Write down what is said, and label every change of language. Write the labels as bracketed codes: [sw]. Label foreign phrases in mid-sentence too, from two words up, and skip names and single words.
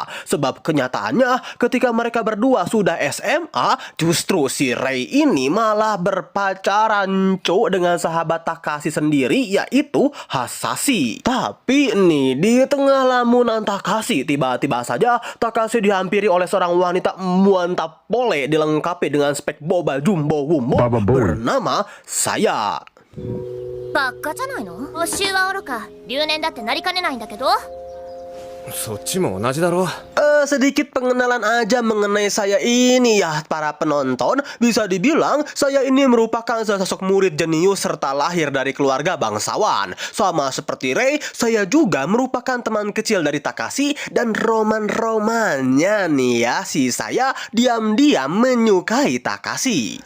[id] Sebab kenyataannya ketika mereka berdua sudah SMA, justru si Rei ini malah berpacaran dengan sahabat Takashi sendiri yaitu Hasashi. Tapi nih di tengah lamunan Takashi tiba-tiba saja Takashi dihampiri oleh seorang wanita mantap pole dilengkapi dengan spek boba jumbo wumbo bernama Saya. [ja] バカじゃないの？補習は愚か、留年だってなりかねないんだけど。そっちも同じだろ。 [id] Sedikit pengenalan aja mengenai saya ini ya para penonton. Bisa dibilang saya ini merupakan sosok murid jenius serta lahir dari keluarga bangsawan. Sama seperti Rei, saya juga merupakan teman kecil dari Takashi. Dan roman-romannya nih ya, si saya diam-diam menyukai Takashi.